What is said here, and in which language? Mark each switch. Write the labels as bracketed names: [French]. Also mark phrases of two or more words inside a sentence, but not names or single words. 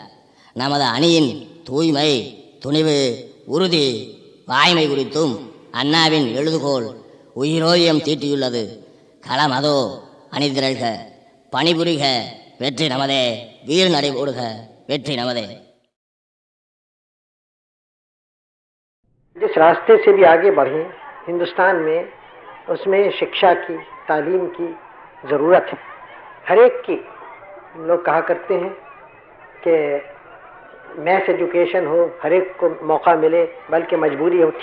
[Tamil] நமது அணியின் தூய்மை, துணிவு, உறுதி, வாய்மை குறித்தும் அண்ணாவின் எழுதுகோள் உயிரோயம் தீட்டியுள்ளது. களம் அதோ, அணிதிரள்க, பணிபுரிக, வெற்றி நமதே, வீர் நடை போடுக, வெற்றி நமதே. [Hindi] जिस रास्ते से भी आगे बढ़े हिंदुस्तान में, उसमें शिक्षा की, तालीम की ज़रूरत है, हर एक की. लोग कहा करते हैं कि [English] mass education [Hindi] हो, हर एक को मौका मिले, बल्कि मजबूरी हो.